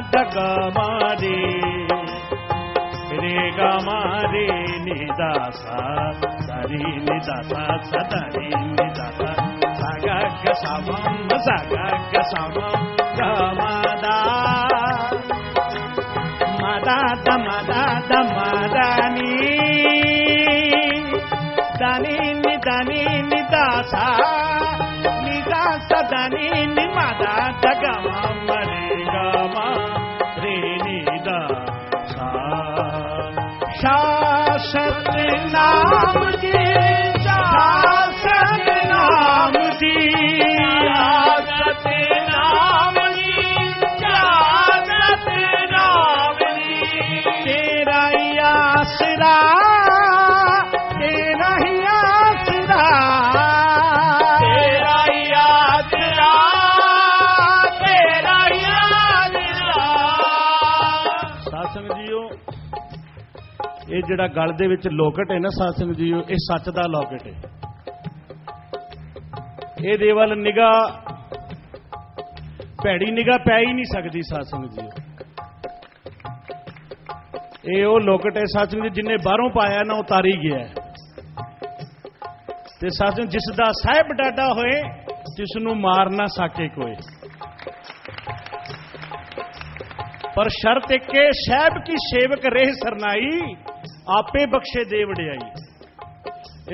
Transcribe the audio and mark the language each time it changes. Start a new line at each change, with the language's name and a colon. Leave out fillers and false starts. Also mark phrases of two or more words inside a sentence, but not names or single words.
Punjabi: गा मा रे नि दा सा रे नि दा सा सा रे नि दा सा सा गा गा सा म गा मा दा दा नि दानी नि दा सा दा नि मा दा दा गा मा रे नि दा सा ਸ਼ਾਸਤ ਨਾਮ ਜੀ ਸ਼ਾਸਤ ਨਾਮ ਜੀ ਸ਼ਾਸਤ ਨਾਮ ਜੀ ਸ਼ਾਸਤ ਨਾਮ ਜੀ ਤੇਰਾ ਹੀ ਆਸਰਾ ਤੇਰਾ ਹੀ ਆਸਰਾ ਤੇਰਾ ਹੀ ਆਸਰਾ ਤੇਰਾ ਹੀ ਆਸਰਾ। ਸਾਧ ਸੰਗਤ ਜੀਓ ਇਹ ਜਿਹੜਾ ਗਲ ਦੇ ਵਿੱਚ ਲੋਕਟ ਹੈ ਨਾ ਸਾਧ ਸੰਗਤ ਜੀਓ ਇਹ ਸੱਚ ਦਾ ਲੋਕਟ ਹੈ। ਇਹਦੇ ਵੱਲ ਨਿਗਾਹ ਭੈੜੀ ਨਿਗਾਹ ਪੈ ਹੀ ਨਹੀਂ ਸਕਦੀ ਸਾਧ ਸੰਗਤ ਜੀਓ। ਇਹ ਉਹ ਲੋਕਟ ਹੈ ਸਾਧ ਸੰਗਤ ਜਿੰਨੇ ਬਾਹਰੋਂ ਪਾਇਆ ਨਾ ਉਤਾਰੀ ਗਿਆ ਤੇ ਸਾਧ ਸੰਗਤ ਜਿਸ ਦਾ ਸਾਹਿਬ ਡਾਡਾ ਹੋਏ ਜਿਸ ਨੂੰ ਮਾਰ ਨਾ ਸਕੇ ਕੋਈ ਪਰ ਸ਼ਰਤ ਇੱਕ ਹੈ ਸਾਹਿਬ ਕੀ ਸੇਵਕ ਰਹਿ ਸਰਨਾਈ ਆਪੇ ਬਖਸ਼ੇ ਦੇ ਵਡਿਆਈ।